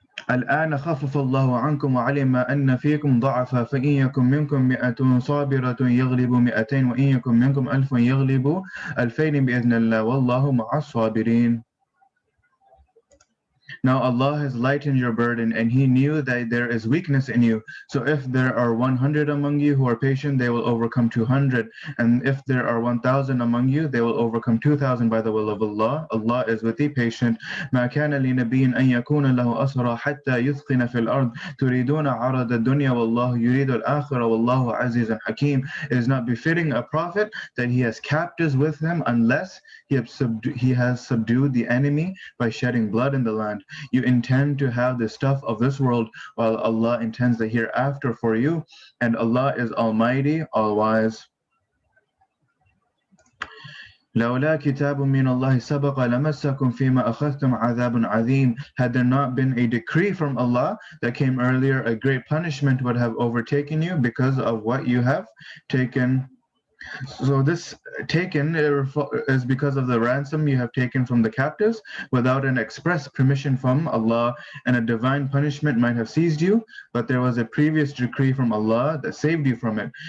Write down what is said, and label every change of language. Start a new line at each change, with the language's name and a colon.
Arabic: الآن خفف الله عنكم وعلم أن فيكم ضعفا فإن يكن منكم 100 صابرة يغلب 200 وإن يكن منكم 1000 يغلب 2000 بإذن الله والله مع الصابرين.
English: Now Allah has lightened your burden, and He knew that there is weakness in you. So if there are 100 among you who are patient, they will overcome 200. And if there are 1000 among you, they will overcome 2000 by the will of Allah. Allah is with the patient.
Arabic: ما كان لنبي أن يكون له أسرى حتى يثخن في الأرض تريدون عرض الدنيا والله يريد الآخرة والله عزيز حكيم.
English: It is not befitting a prophet that he has captives with him unless he has subdued the enemy by shedding blood in the land. You intend to have the stuff of this world while Allah intends the hereafter for you, and Allah is Almighty, All-Wise.
Arabic: لولا كتاب من الله سبق لمسكم فيما أخذتم عذاب عظيم.
English: Had there not been a decree from Allah that came earlier, a great punishment would have overtaken you because of what you have taken. So this taken is because of the ransom you have taken from the captives without an express permission from Allah, and a divine punishment might have seized you, but there was a previous decree from Allah that saved you from it.